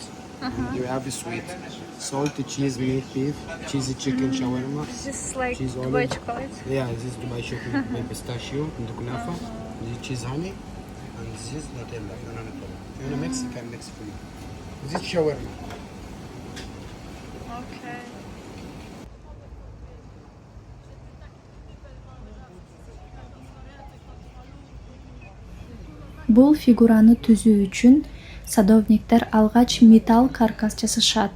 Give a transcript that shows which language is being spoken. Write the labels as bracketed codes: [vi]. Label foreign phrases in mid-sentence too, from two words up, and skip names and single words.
[en] You have sweet. Salt, cheese, meat, beef, cheesy chicken, shawarma. This is like Cheese Dubai olive. chocolate. Yeah, this is Dubai chocolate with pistachio and kunafa. This is cheese honey. And this is Nutella. You want to mix? You can mix for you. This is shawarma. Okay. [ky] Бул фигураны түзүү үчүн садовниктер алгач металл каркас жасашат.